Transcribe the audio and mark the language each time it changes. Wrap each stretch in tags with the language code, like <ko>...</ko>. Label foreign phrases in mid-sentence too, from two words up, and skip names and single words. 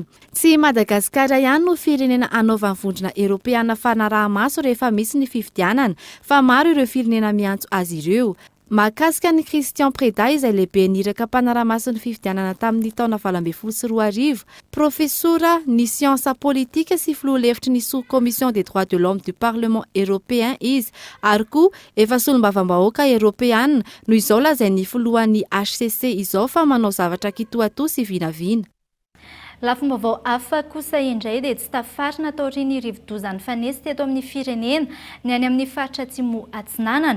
<mg>Tsy Madagasikara ihany no firenena anaovan'ny vondrona Europeana fanaraha-maso rehefa misy ny fifidianana fa maro ireo firenena miantso azy ireo. Mahakasika ny Christian Preda izay lehibe niraka mpanaraha-maso ny fifidianana tamin'ny taona 2024, professora ny siansa politika sy filoha-hevitry ny sous-commission des droits de l'homme du Parlement européen izy ary koa efa solombavam-bahoaka Europeana no izao lazain'ny filohan'ny HCC izao fa manao zavatra kitoatoa sy vinavina. Lafim-baovao hafa kosa indray dia tsy tafarina taorian'ny rivodozan'ny fanesy teto amin'ny firenena ny any amin'ny faritra atsimo atsinanana.</mg>